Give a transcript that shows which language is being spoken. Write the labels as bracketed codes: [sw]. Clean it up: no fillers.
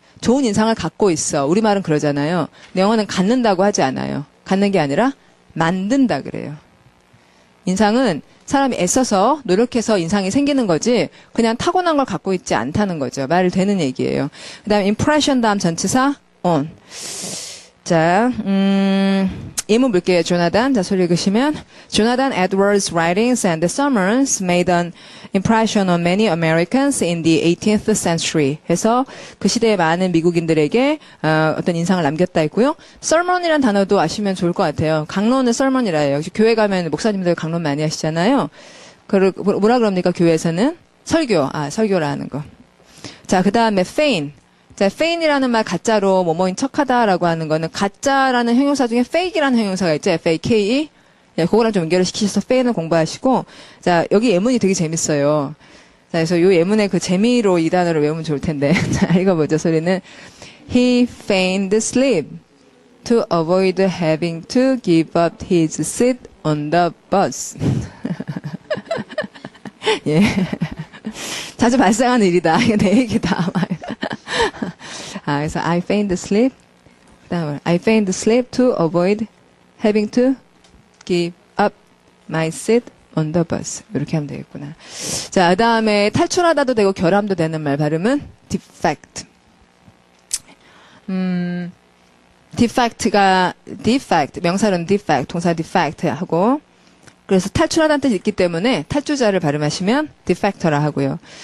[ko] 좋은 인상을 갖고 있어. 우리말은 그러잖아요. 근데 영어는 갖는다고 하지 않아요. 갖는 게 아니라 만든다 그래요. 인상은 사람이 애써서 노력해서 인상이 생기는 거지 그냥 타고난 걸 갖고 있지 않다는 거죠. 말 되는 얘기예요. 그 다음에 impression 다음 전치사 on. 자, 예문 볼게요. 조나단. 자, 소리 읽으시면 [en] Jonathan Edwards' writings and sermons made an impression on many Americans in the 18th century. [ko] 해서 그 시대의 많은 미국인들에게 어떤 인상을 남겼다 했고요. sermon이란 단어도 아시면 좋을 것 같아요. 강론은 sermon이라 해요. 역시 교회 가면 목사님들 강론 많이 하시잖아요. 뭐라 그럽니까? 교회에서는 설교. 설교라는 거. 자, 그 다음에 feign. 자, feign이라는 말 가짜로 뭐뭐인 척하다라고 하는 거는 가짜라는 형용사 중에 fake이라는 형용사가 있죠. fake. 예, 그거랑 좀 연결을 시키셔서 feign을 공부하시고 자, 여기 예문이 되게 재밌어요. 자, 그래서 요 예문의 그 재미로 이 단어를 외우면 좋을 텐데. 자, 읽어보죠. 소리는 [en] He feigned sleep to avoid having to give up his seat on the bus. [ko] 예. 자주 발생하는 일이다. 이거 내 얘기다. 그래서 [en] I feigned sleep. [ko] 그다음에 [en] I feigned sleep to avoid having to give up my seat on the bus. [ko] 이렇게 하면 되겠구나. 자, 그다음에 탈출하다도 되고 결함도 되는 말 발음은 defect. defect 명사로는 defect, 동사 defect 하고 그래서 탈출하다는 뜻이 있기 때문에 탈주자를 발음하시면 defect라 하고요.